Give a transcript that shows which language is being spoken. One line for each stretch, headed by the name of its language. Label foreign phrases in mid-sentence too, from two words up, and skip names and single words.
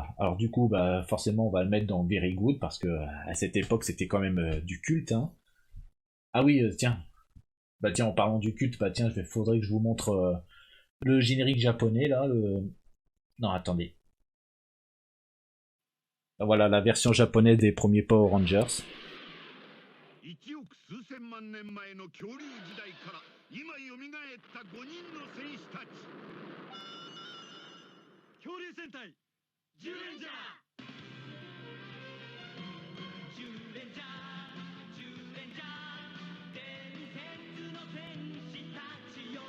French: Alors du coup, bah forcément, on va le mettre dans
English: Very Good
French: parce que à cette époque, c'était quand même du culte. Hein. Ah oui, tiens. Bah tiens, en parlant du culte, bah tiens, faudrait que je vous montre le générique japonais là. Non, attendez. Ah, voilà la version japonaise des premiers Power Rangers.
Japanese: 1 億数千万年前の恐竜時代から今よみがえった5人の戦士たち。恐竜戦隊ジュレンジャー。ジュレンジャージュレンジャー伝説の戦士たちよ。